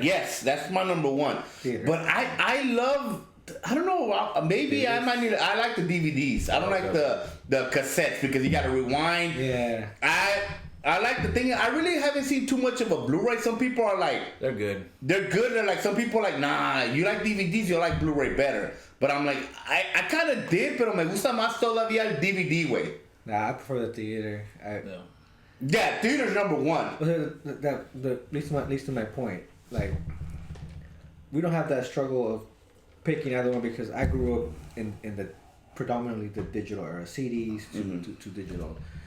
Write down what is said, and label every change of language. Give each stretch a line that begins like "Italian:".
English: Yes, that's my number one. Theater. But I love. I don't know. Maybe I might need. I like the DVDs. I don't like the cassettes because you got to rewind. Yeah. I like the thing. I really haven't seen too much of a Blu-ray. Some people are like, they're good. They're good. They're like, some people are like, nah, you like DVDs, you like Blu-ray better. But I'm like, I kind of did,
Spanish: pero me gusta más todavía el DVD
English: way. Nah, I prefer the theater. Yeah, theater's number one. At least to my point, we don't have that struggle of picking either one because I grew up in predominantly the digital era, CDs to digital.